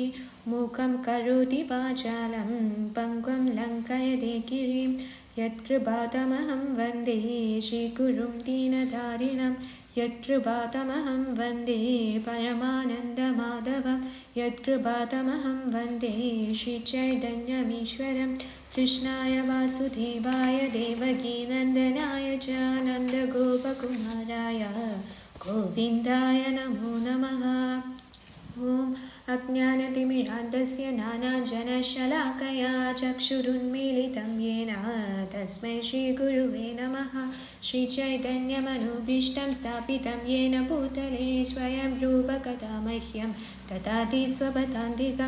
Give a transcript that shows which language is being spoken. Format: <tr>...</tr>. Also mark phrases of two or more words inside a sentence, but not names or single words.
<sa>മൂകം കരോതി വാചാലം പങ്കും ലങ്കയതേ ഗിരിം യത്കൃപാതമഹം വന്ദേ ശ്രീഗുരും ദീനധാരിണം യത്കൃപാതമഹം വന്ദേ പരമാനന്ദമാധവം യത്കൃപാതമഹം വന്ദേ ശ്രീചൈതന്യമീശ്വരം കൃഷ്ണായ വാസുദേവായ ദേവകീനന്ദനായ ച നന്ദഗോപകുമാരായ ഗോവിന്ദായ നമോ നമഃ. ഓം अज्ञानतिमिरान्धस्य ज्ञानाञ्जनशलाकया चक्षुरुन्मीलितं येन तस्मै श्रीगुरुवे नमः। श्रीचैतन्यमनुभीष्टं स्थापितं येन भूतले स्वयं रूपकदा मह्यं ददाति स्वपदान्तिकं।</sa>